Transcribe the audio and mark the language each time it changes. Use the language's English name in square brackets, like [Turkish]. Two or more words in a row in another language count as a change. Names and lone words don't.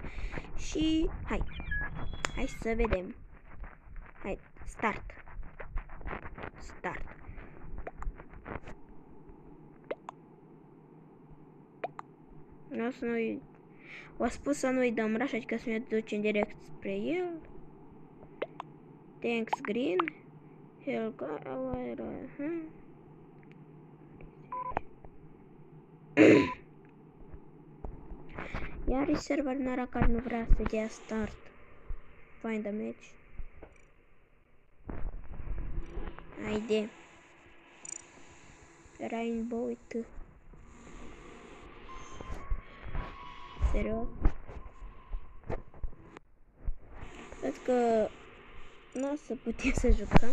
[Romanian] Și hai să vedem. Hai, start. O spus să nu-i dăm rush, adică să ne ducem direct spre el. [English] Thanks Green. [Romanian] Helga, Iar server nara care nu vrea să dea start. [English] Find a match. [Romanian] Haide. Rainbow, uite. Serios? Cred că nu o să putem să jucăm.